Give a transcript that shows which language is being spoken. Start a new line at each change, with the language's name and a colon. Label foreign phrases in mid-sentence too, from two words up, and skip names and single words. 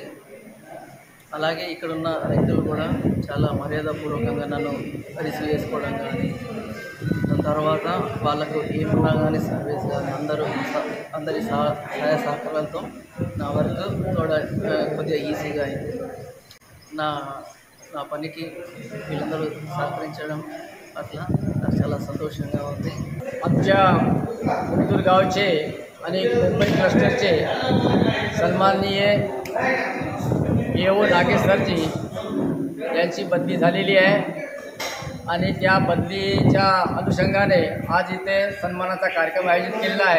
Telugu: అలాగే ఇక్కడున్న రైతులు కూడా చాలా మర్యాదపూర్వకంగా నన్ను రిసీవ్ చేసుకోవడం కానీ, దాని తర్వాత వాళ్ళకు ఏమన్నా కానీ సర్వీస్ కానీ అందరి సహాయ సహకారాలతో నా వర్క్ కొద్దిగా ఈజీగా అయింది. నా పనికి వీళ్ళందరూ సహకరించడం పట్ల నాకు చాలా संतोषंगा ఉంది.
Marathi: आमच्या कोगदूर गावचे आणि मुंबई क्लस्टरचे सन्माननीय नागेश सरजी यांची बदली झालेली आहे आणि त्या बदलीच्या अनुषंगाने आज इथे सन्मानाचा कार्यक्रम आयोजित केलेला आहे.